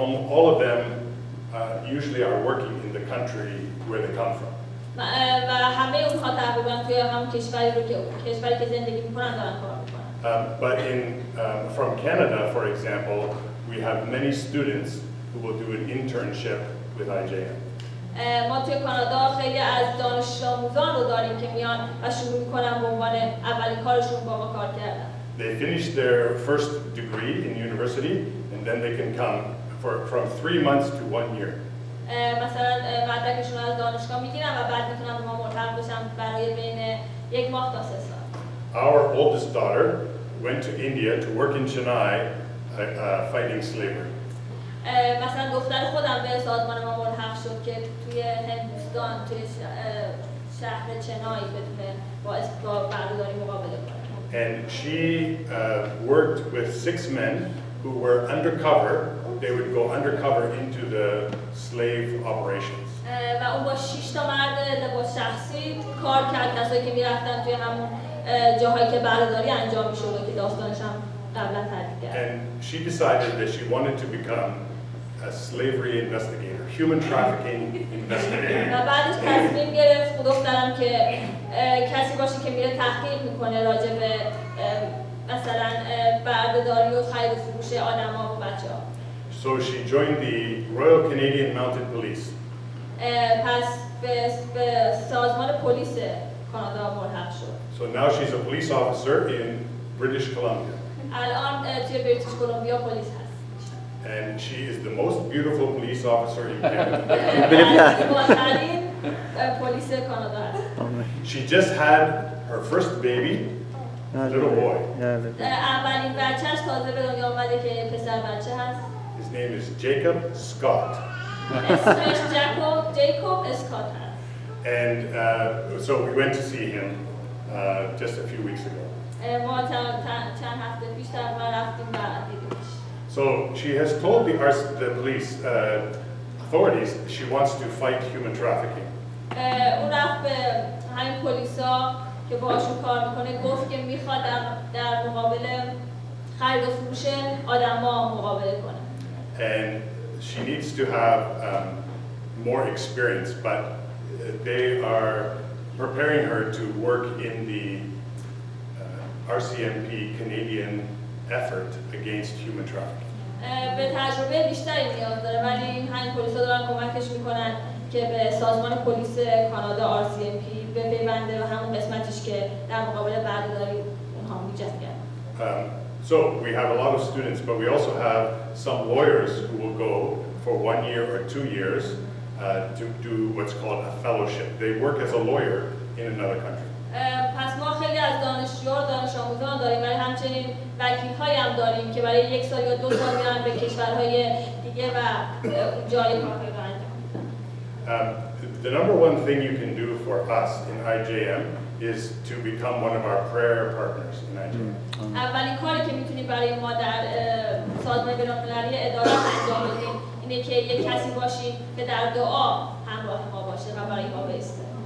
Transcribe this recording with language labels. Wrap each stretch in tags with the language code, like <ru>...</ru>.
<en>All of them usually are working in the country where they come from.</en> <fa>و همه اونها تقریبا توی هم کشوری که زندگی میکنن دارن کار میکنن.</fa> <en>But from Canada, for example, we have many students who will do an internship with IJM.</en> <fa>ما توی کانادا خیلی از دانش آموزان رو داریم که میان و شروع میکنن به عنوان اولین کارشون با ما کار کردن.</fa> <en>They finish their first degree in university, and then they can come from 3 months to 1 year.</en> <fa>مثلا مدرکشون از دانشگاه میگیرن و بعد میتونن به ما ملحق بشن برای بین 1 ماه تا 3 سال.</fa> <en>Our oldest daughter went to India to work in Chennai fighting slavery.</en> <fa>مثلا دختر خودم به سازمان ما ملحق شد که توی هندوستان توی شهر چنای بتونه با بردهداری مقابله کنه.</fa> <en>And she worked with 6 men who were undercover. They would go undercover into the slave operations.</en> <fa>و اون با 6 تا مرد لباس شخصی کار کرد، کسایی که میرفتن توی همون جاهایی که بردهداری انجام میشد که داستانش هم قبلا تعریف کرد.</fa> <en>And she decided that she wanted to become a slavery investigator, human trafficking investigator.</en> <fa>و بعدش تصمیم گرفت دخترم که کسی باشه که میره تحقیق میکنه راجع به مثلا بردهداری و خرید و فروش آدما و بچه‌ها.</fa> <en>So she joined the Royal Canadian Mounted Police.</en> <fa>پس به سازمان پلیس کانادا ملحق شد.</fa> <en>So now she's a police officer in British Columbia.</en> <fa>الان توی بریتیش کلمبیا پلیس هست.</fa> <en>And she is the most beautiful police officer in Canada.</en> <fa>زیباترین پلیس کانادا هست.</fa> <en>She just had her first baby, little boy.</en> <fa>اولین بچه‌اش تازه به دنیا اومده که پسر بچه هست.</fa> <en>His name is Jacob Scott.</en> <fa>اسمش جیکوب اسکات هست.</fa> <en>And so we went to see him just a few weeks ago.</en> <fa>ما چند هفته پیش تقریبا رفتیم و دیدیمش.</fa> <en>So she has told the police authorities she wants to fight human trafficking.</en> <fa>اون رفت به همین پلیسا که باهاشون کار میکنه گفت که میخواد در مقابل خرید و فروش آدما مقابله کنه.</fa> <en>And she needs to have more experience, but they are preparing her to work in the RCMP Canadian effort against human trafficking.</en> <fa>به تجربه بیشتری نیاز داره ولی همین پلیسا دارن کمکش میکنن که به سازمان پلیس کانادا RCMP بپیونده و همون قسمتیش که در مقابل بردهداری اونها میجنگن.</fa> <en>So we have a lot of students, but we also have some lawyers who will go for 1 year or 2 years to do what's called a fellowship. They work as a lawyer in another country.</en> <fa>پس ما خیلی از دانشجویان و دانش آموزان داریم ولی همچنین وکیل‌هایی هم داریم که برای 1 سال یا 2 سال میرن به کشورهای دیگه و جای کارهای رو انجام میدن.</fa> <en>The number one thing you can do for us in IJM is to become one of our prayer partners in IJM.</en> <fa>اولین کاری که میتونیم برای ما در سازمان بین‌المللی عدالت انجام بدیم اینه که یک کسی باشیم که در دعا همراه ما باشه و برای ما بایسته.</fa>